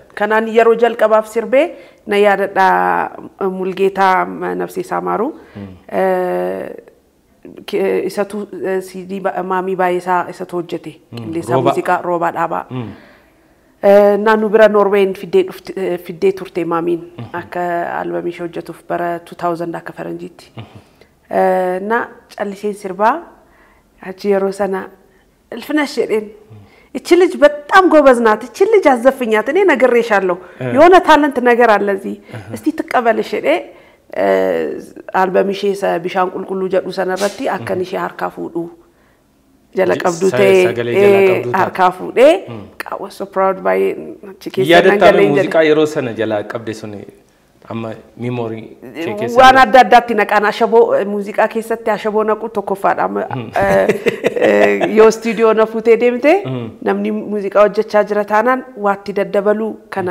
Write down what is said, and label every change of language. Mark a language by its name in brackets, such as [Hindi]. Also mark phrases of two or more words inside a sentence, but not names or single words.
[Oromo] Kanaan yeroo jalqabaaf sirbee na yaadadha Mulgeetaa Nafseesaa Maaruu isatu CD maamii baay'isaa isatu hojjete qilleessa muuziqaa roobaa dhaabaa. Naannoo bira Norween fiddee turte maamiin akka albamii ishee hojjetuuf bara 2000 akka faranjiitti. Na calliseen sirbaa achi yeroo sana Ilfinash jedheen [Amharic] እቺ ልጅ በጣም ጎበዝ ናት እቺ ልጅ አዘፍኛት እኔ ነግሬሻለሁ የሆነ ታለንት ነገር አለ እዚህ እስቲ ተቀበልሽ እኔ [Oromo] albam ishee bishaan qulqulluu jedhu sanarratti akkan ishee harkaa fuudhu jala qabdu ta'e harkaa fuudhee [English] I was so proud by [Oromo] yaadatamee muuziqaa yeroo sana jala qabde sun amma memory keessa waan adda addaatti naqaan ashaboo muuziqaa keessatti ashaboo naqu tokkoffaadha yoo studio na fuutee deemte namni muuziqaa hojjechaa jira taanaan waatti daddabaluu kana